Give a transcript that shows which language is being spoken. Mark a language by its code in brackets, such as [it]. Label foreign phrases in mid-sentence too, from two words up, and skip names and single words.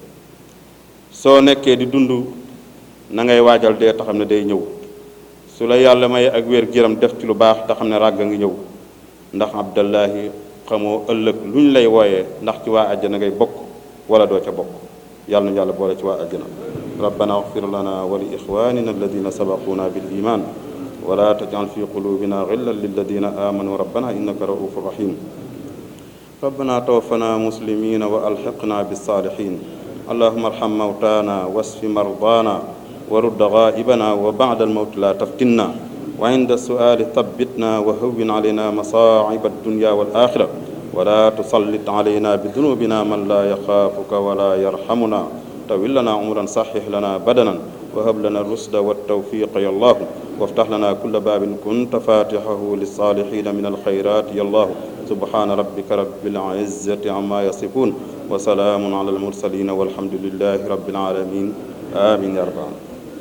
[wo] soo nekkee di dund na ngay waajal dee te xam ne day ñëw su la yàlla may ak wér giram def ci lu baax te xam ne ràgg a ngi ñëw ndax Abdallahi xamoo ëllëg lu ñu lay wooyee ndax ci waa àjjana ngay bokk wala doo ca bokk yàlla na yàlla boole ci waa àjjana [ar] ربنا اغفر لنا ولإخواننا الذين سبقونا بالإيمان ولا تجعل في قلوبنا غلا للذين آمنوا ربنا إنك رءوف رحيم ربنا توفنا مسلمين وألحقنا بالصالحين اللهم ارحم موتانا واشف مرضانا ورد غائبنا وبعد الموت لا تفتنا وعند السؤال ثبتنا وهون علينا مصائب الدنيا وال akhirah ولا تسلط علينا بذنوبنا من لا يخافك ولا يرحمنا طول لنا عمرا صحح لنا بدنا وهب لنا الرشد والتوفيق يا الله وافتح لنا كل باب كنت فاتحه للصالحين من الخيرات يا الله سبحان ربك رب العزة عما يصفون وسلام على المرسلين والحمد لله رب العالمين آمين يا رب العالمين